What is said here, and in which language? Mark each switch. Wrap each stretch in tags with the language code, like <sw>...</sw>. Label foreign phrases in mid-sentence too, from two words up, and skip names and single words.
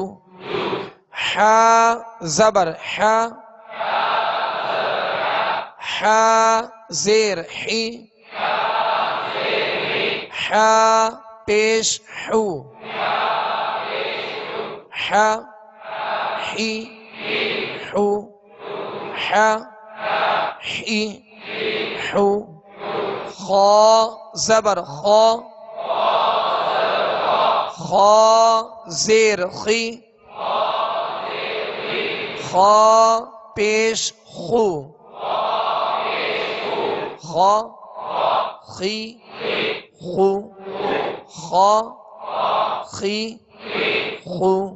<ur>حا زبر حا، حا زیر حی، حا پیش حو، حا حی حو، حا حی حو. خا زبر خا، خا زیر خی، خا پیش خو، خا خی خو، خا خی خو.</ur>